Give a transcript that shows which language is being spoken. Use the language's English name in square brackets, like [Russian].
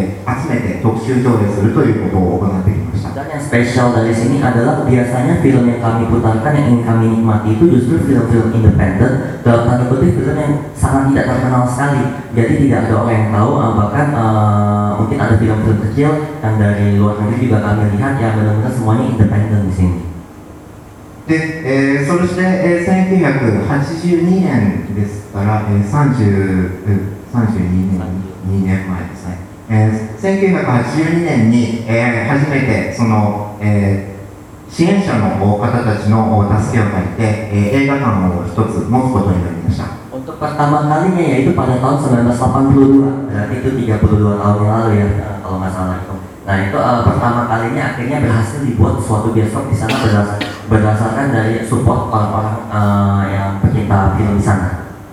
[Japanese] で、上映をしてきた映画というのは主にインディペンデントの映画やなかなか日本では紹介されない海外の小さな規模の映画を集めて特集上映するということを行っていました。 [Indonesian] Dan yang spesial dari sini adalah biasanya film yang kami putarkan yang ingin kami nikmati itu justru film-film independen, dalam tanda kutip film yang sangat tidak terkenal sekali. Jadi tidak ada orang yang tahu, bahkan mungkin ada film-film kecil yang dari luar negeri juga kami lihat yang benar-benar semuanya independen di sini. [Japanese] で、そして、1982年ですから、32年前ですね。 1982年に、初めてその、支援者の方たちの助けを借りて、映画館を一つ持つことになりました。 [Indonesian] Untuk pertama kalinya yaitu pada tahun 1982, berarti itu 32 tahun lalu ya kalau nggak salah itu. Nah itu pertama kalinya akhirnya berhasil dibuat suatu bioskop di sana berdasarkan dari support orang-orang yang pecinta film di sana.